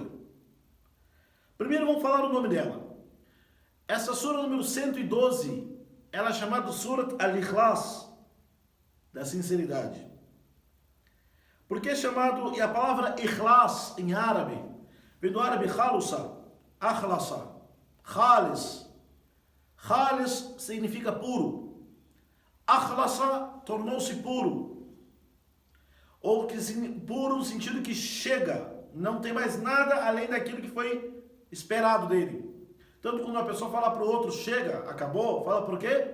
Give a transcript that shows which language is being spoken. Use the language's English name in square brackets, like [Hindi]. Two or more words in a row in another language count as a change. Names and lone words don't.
[Portuguese] Primeiro vamos falar o nome dela. Essa sura número 112, ela é chamada Surat Al-Ikhlas, da sinceridade. Por que é chamado, e a palavra Ikhlas em árabe, vem do árabe khalusa, akhlasa, khalis, Khalis significa puro. Akhlasa tornou-se puro. Ou que puro no sentido que chega, não tem mais nada além daquilo que foi esperado dele. Tanto quando uma pessoa fala para o outro, chega, acabou, fala por quê?